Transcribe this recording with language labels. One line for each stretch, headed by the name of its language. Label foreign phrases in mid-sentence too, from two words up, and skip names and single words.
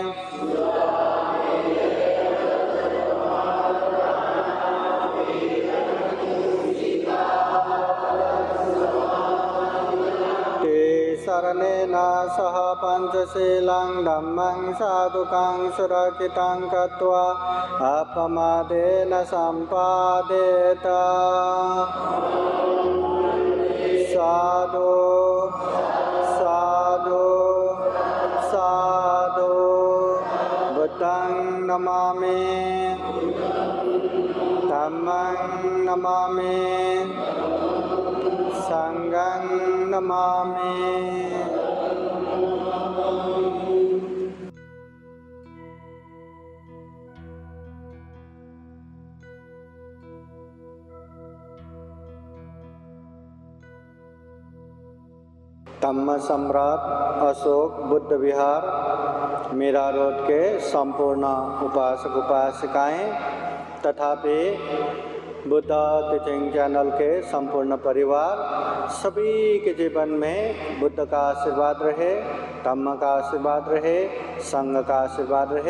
Pali: शरणेन सह पंचशीलं धम्मं साधुकं सुरक्षितं कृत्वा अपमादेन सम्पादेत साधु साधु साधु बुद्धं नमामि धम्मं नमामि संघं नमामि धम्म
Hindi: सम्राट अशोक बुद्ध विहार मीरा रोड के संपूर्ण उपासक उपासिकाएं तथापि बुद्ध टीचिंग चैनल के संपूर्ण परिवार सभी के जीवन में बुद्ध का आशीर्वाद रहे, धम्म का आशीर्वाद रहे, संघ का आशीर्वाद रहे।